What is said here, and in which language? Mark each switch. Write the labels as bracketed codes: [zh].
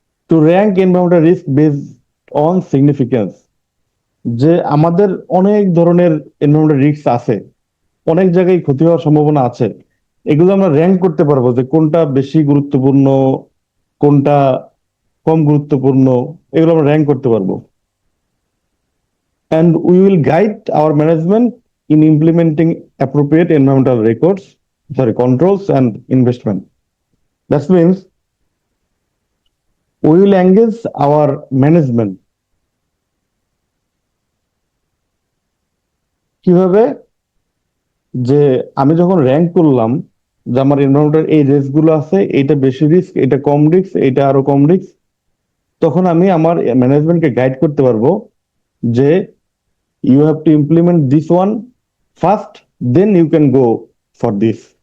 [en] to rank environmental risk based on significance, [bn] যে আমাদের অনেক ধরনের এনভায়রনমেন্টাল রিস্ক আছে, অনেক জায়গায় ক্ষতি হওয়ার সম্ভাবনা আছে। এগুলো আমরা র্যাঙ্ক করতে পারবো যে কোনটা বেশি গুরুত্বপূর্ণ, কোনটা কম গুরুত্বপূর্ণ, এগুলো আমরা র্যাঙ্ক করতে পারবো। [en] And we will guide our management in implementing appropriate environmental controls and investment. That means we will engage our management [bn] কিভাবে, যে আমি যখন র্যাঙ্ক করলাম যে আমার এনভায়রনমেন্টাল এই রিস্ক গুলো আছে, এটা বেশি রিস্ক, এটা কম রিস্ক, এটা আরো কম রিস্ক, তখন আমি আমার ম্যানেজমেন্টকে গাইড করতে পারবো যে [en] You have to implement this one first, then you can go for this.